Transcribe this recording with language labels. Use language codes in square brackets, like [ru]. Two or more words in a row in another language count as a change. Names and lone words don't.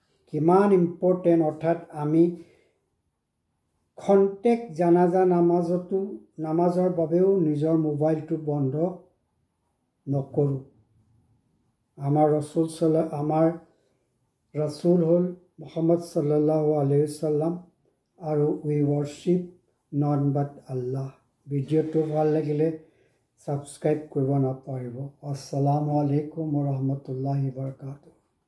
[as] কিমান ইম্পৰ্টেণ্ট অৰ্থাৎ আমি খন্তেক জানাজা নামাজৰ বাবেও নিজৰ মোবাইলটো বন্ধ নকৰোঁ আমাৰ ৰসুল হ'ল মুহাম্মদ [ar] صلى الله عليه وسلم [as] আৰু [en] we worship none but Allah [as] ভিডিঅ'টো ভাল লাগিলে সাবস্ক্ৰাইব কৰিব নাপাহৰিব [ar] السلام عليكم ورحمة الله وبركاته